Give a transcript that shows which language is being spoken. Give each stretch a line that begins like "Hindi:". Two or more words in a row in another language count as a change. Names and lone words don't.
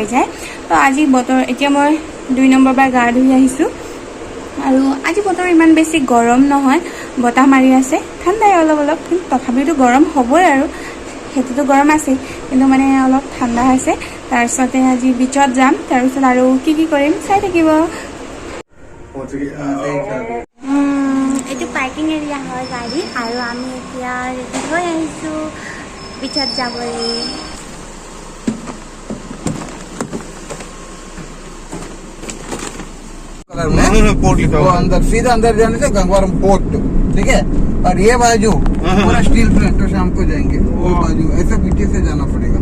Assamese: যায় তো আজি বতৰ এতিয়া মই 2 নম্বৰ বাৰ গা ধুই আহিছোঁ আৰু আজি বতৰ ইমান বেছি গৰম নহয় বতাহ মাৰি আছে ঠাণ্ডাই অলপ অলপ কিন্তু তথাপিতো গৰম হ'বই আৰু সেইটোতো গৰম আছে কিন্তু মানে অলপ ঠাণ্ডা আছে তাৰপিছতে আজি বিচত যাম তাৰপিছত আৰু কি কৰিম চাই থাকিব এইটো
English: parking area
Assamese: হয় গাড়ী আৰু আমি এতিয়া ৰেডি হৈ আহিছোঁ বিচত যাবলৈ
Hindi: पोर्ट लिखा हुआ अंदर सीधा अंदर जाने से गंगवारम पोर्ट ठीक है और ये बाजू पूरा
English: steel plant
Hindi: तो शाम को जाएंगे वो बाजू ऐसा पीछे से जाना पड़ेगा